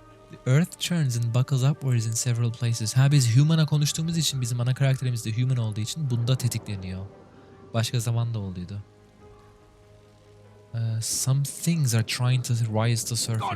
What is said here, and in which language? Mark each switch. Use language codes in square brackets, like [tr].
[en] The earth churns and buckles upwards in several places. [tr] Ha biz human'a konuştuğumuz için bizim ana karakterimiz de human olduğu için bunda tetikleniyor. Başka zaman da oluyordu. [en] Some things are trying to rise to surface.